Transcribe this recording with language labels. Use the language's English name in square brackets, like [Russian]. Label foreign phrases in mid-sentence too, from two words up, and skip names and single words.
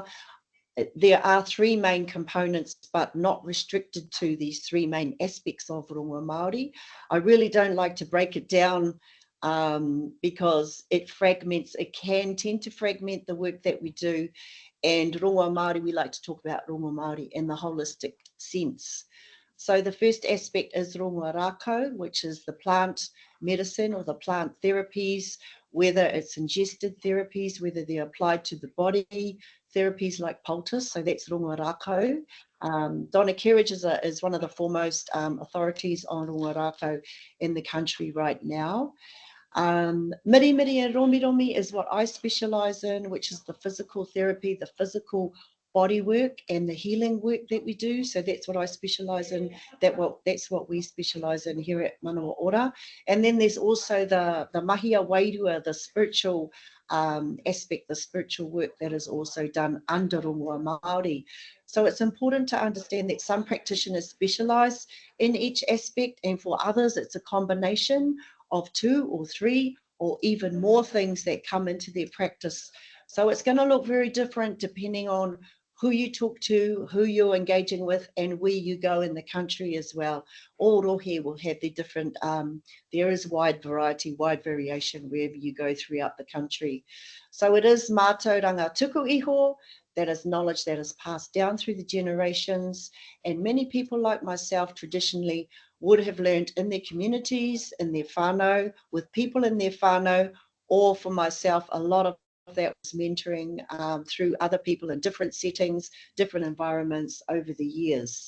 [English] There are 3 main components, but not restricted to these 3 main aspects of [Māori] Rongoā Māori. [English] I really don't like to break it down because it can tend to fragment the work that we do. [Māori] And Rongoā Māori, [English] we like to talk about [Māori] Rongoā Māori [English] in the holistic sense. So the first aspect is [Māori] rongoā rākau, [English] which is the plant medicine or the plant therapies, whether it's ingested therapies, whether they're applied to the body, therapies like poultice, so that's [Māori] rongoā rākau. [English] Donna Kerridge is one of the foremost authorities on [Māori] rongoā rākau [English] in the country right now. [Māori] Miri miri [English] and [Māori] romi romi [English] is what I specialise in, which is the physical therapy, the physical body work and the healing work that we do. So that's what I specialise in, that's what we specialise in here at Manawa Ora. And then there's also the [Māori] mahia wairua, [English] the spiritual aspect, the spiritual work that is also done under [Māori] Rongoā Māori. [English] So it's important to understand that some practitioners specialise in each aspect, and for others it's a combination of 2 or 3 or even more things that come into their practice. So it's going to look very different depending on who you talk to, who you're engaging with, and where you go in the country as well. All rohe will have the different, there is wide variety, wide variation wherever you go throughout the country. So it is [Māori] mātauranga tuku iho, [English] that is knowledge that is passed down through the generations. And many people like myself traditionally would have learned in their communities, in their whānau, with people in their whānau, or for myself, a lot of that was mentoring through other people in different settings, different environments over the years.